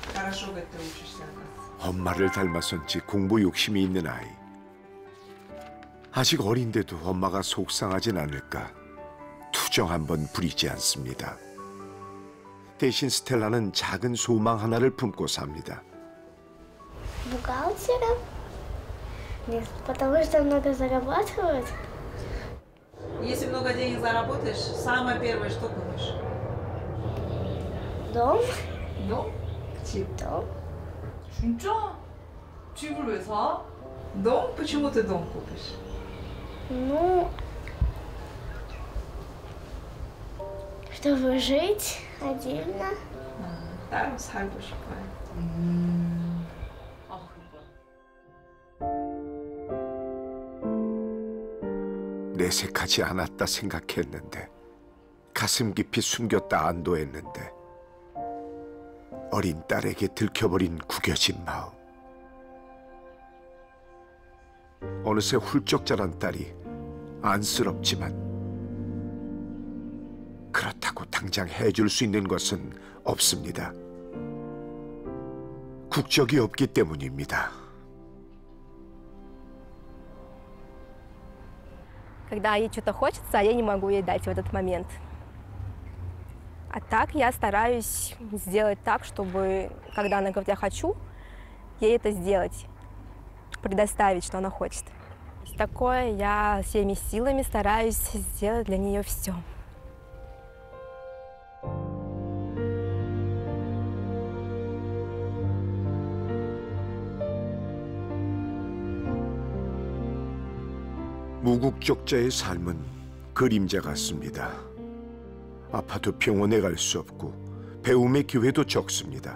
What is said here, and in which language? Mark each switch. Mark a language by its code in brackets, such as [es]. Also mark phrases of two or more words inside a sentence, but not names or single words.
[ko] 엄마를 닮아선지 공부 욕심이 있는 아이. 아직 어린데도 엄마가 속상하진 않을까 투정 한번 부리지 않습니다. 대신 스텔라는 작은 소망 하나를 품고 삽니다. [ru] Бухгалтером? Нет, потому что много зарабатывают. Если много денег заработаешь, самое первое, что купишь? Дом? [ko] 너? 집. [ru] Дом. [ko] 진짜? 집을 왜 사? 너? [ru] Почему ты дом купишь? Ну, чтобы жить отдельно. [ko] 따로 살고 싶어요. 아, 내색하지 않았다 생각했는데 가슴 깊이 숨겼다 안도했는데 어린 딸에게 들켜버린 구겨진 마음. 어느새 훌쩍 자란 딸이 안쓰럽지만 그렇다고 당장 해줄 수 있는 것은 없습니다. 국적이 없기 때문입니다. [ru] Когда ей что-то хочется, а я не могу ей дать в этот момент. А так я стараюсь сделать так, чтобы, когда она говорит, я хочу, ей это сделать, предоставить, что она хочет. Такое я всеми силами стараюсь сделать для нее все. [ko] 무국적자의 삶은 그림자 같습니다. 아파도 병원에 갈 수 없고 배움의 기회도 적습니다.